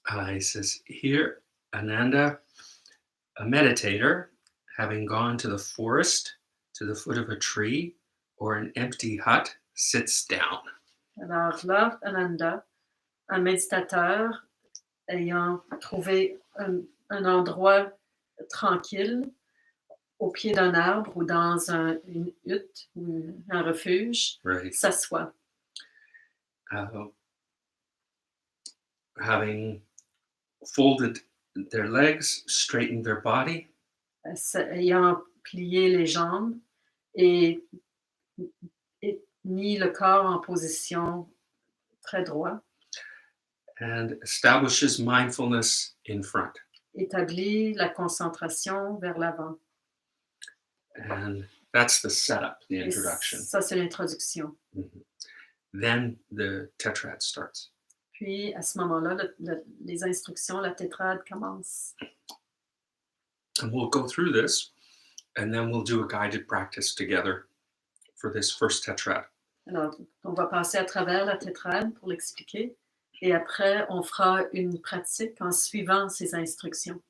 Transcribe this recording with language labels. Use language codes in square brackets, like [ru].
[en] He says, here, Ananda, a meditator, having gone to the forest, to the foot of a tree, or an empty hut, sits down. [fr] Alors là, Ananda, un méditateur, ayant trouvé un endroit tranquille, au pied d'un arbre ou dans une hutte ou un refuge, [en] Right. [fr] s'assoit. [en] Having folded their legs, straightened their body, [fr] Ayant plié les jambes et mis le corps en position très droit, [en] and establishes mindfulness in front. [fr] établit la concentration vers l'avant. [en] And that's the setup, the [fr] Et [en] introduction. [fr] ça, c'est l'introduction. [en] Mm-hmm. Then the Tetrad starts. [fr] Puis, à ce moment-là, les instructions, la tétrade commence. [en] And we'll go through this, and then we'll do a guided practice together for this first Tetrad. [fr] Alors, on va passer à travers la tétrade pour l'expliquer. Et après, on fera une pratique en suivant ces instructions.